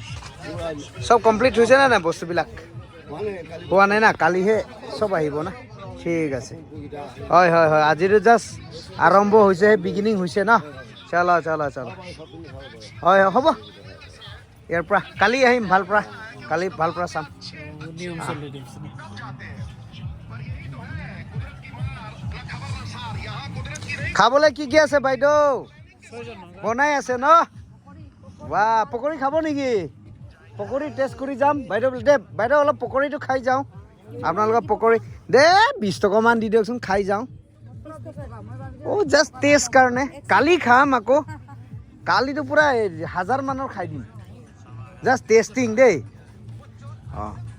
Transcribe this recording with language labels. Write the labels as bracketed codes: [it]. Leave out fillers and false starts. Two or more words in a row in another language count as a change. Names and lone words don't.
[as] সব কমপ্লিট হৈছে না বস্তুবিলাক হোৱা নাই না কালিহে সব আহিব না ঠিক আছে হয় হয় হয় আজিতো জাষ্ট আৰম্ভ হৈছে বিগিনিং হৈছে ন [hi] चलो चलो चलो [as] হয় হয় হ'ব ইয়াৰ পৰা কালি আহিম ভালপৰা কালি ভালপৰা চাম নিয়ম চলি দিছে খাবলৈ কি কি আছে বাইদেউ বনাই আছে ন বা পকৰি খাব নেকি পকৰি টেষ্ট কৰি যাম বাইদেউ দে বাইদেউ অলপ পকৰিটো খাই যাওঁ আপোনালোকৰ পকৰি দে 20 টকামান দি দিয়কচোন খাই যাওঁ অ' [en] just test [as] কাৰণে কালি খাম আকৌ কালিতো পুৰা 1000 মানৰ খাই দিম [en] just testing [as] দেই অঁ